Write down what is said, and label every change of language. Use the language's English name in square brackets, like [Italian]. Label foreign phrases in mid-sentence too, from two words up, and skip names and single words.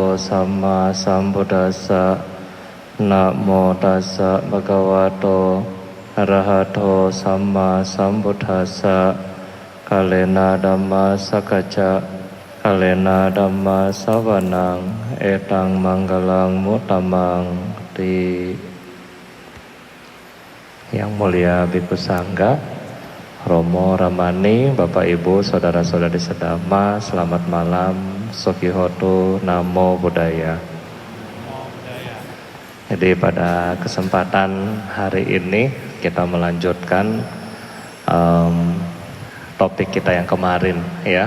[Pali] สัมมาสัมพุทธัสสะนะโมตัสสะภะคะวะโตอะระหะ โตสัมมาสัมพุทธัสสะกาเลนะธัมมาสักกัจจะกาเลนะธัมมาสสวนังเอตังมังคลังมุตตมังติ [Indonesian] Yang mulia Bhikkhu Sangga, Romo Ramani, Bapak Ibu, Saudara-saudari sedama, selamat malam, Sokihotu, [Pali] Namo Buddhaya. [Indonesian] Jadi pada kesempatan hari ini kita melanjutkan topik kita yang kemarin ya.